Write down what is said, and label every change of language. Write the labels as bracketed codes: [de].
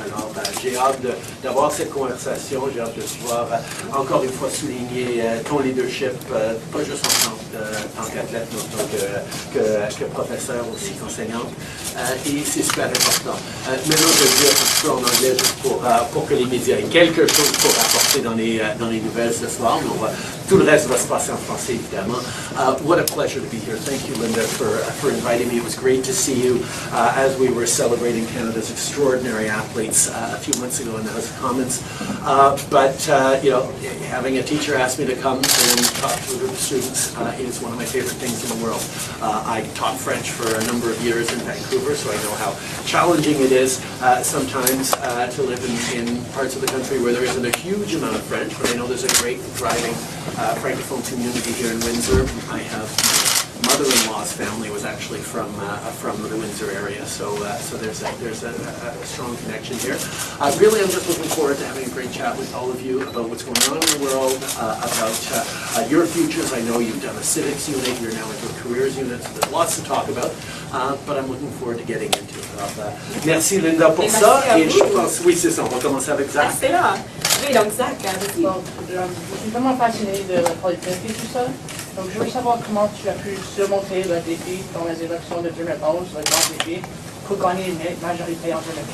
[fr] Alors, j'ai hâte d'avoir cette conversation, j'ai hâte de pouvoir encore une fois souligner ton leadership, pas juste en tant qu'athlète, mais en tant que professeur aussi, qu'enseignante. Et c'est super important. Maintenant, je vais dire un petit peu en anglais juste pour que les médias aient quelque chose pour apporter dans les nouvelles ce soir, mais tout le reste va se passer en français, évidemment. [en] What a pleasure to be here. Thank you, Linda, for inviting me. It was great to see you as we were celebrating Canada's extraordinary athletes a few months ago in the House of Commons. But you know, having a teacher ask me to come and talk to a group of students is one of my favorite things in the world. I taught French for a number of years in Vancouver, so I know how challenging it is sometimes to live in parts of the country where there isn't a huge amount of French, but I know there's a great thriving Francophone community here in Windsor. I have mother-in-law's family was actually from the Windsor area, so there's a strong connection here. Really, I'm just looking forward to having a great chat with all of you about what's going on in the world, about your futures. I know you've done a civics unit, you're now into a careers unit, so there's lots to talk about, but I'm looking forward to getting into it. [fr] Alors, merci Linda pour ça, et je pense, oui c'est ça, on va commencer avec Zach. Excellent. Oui, donc Zach, je suis vraiment fasciné de la politique et tout ça. Donc, je veux savoir comment tu as pu surmonter le défi dans les élections de 2011, le grand défi, pour gagner une majorité en 2015.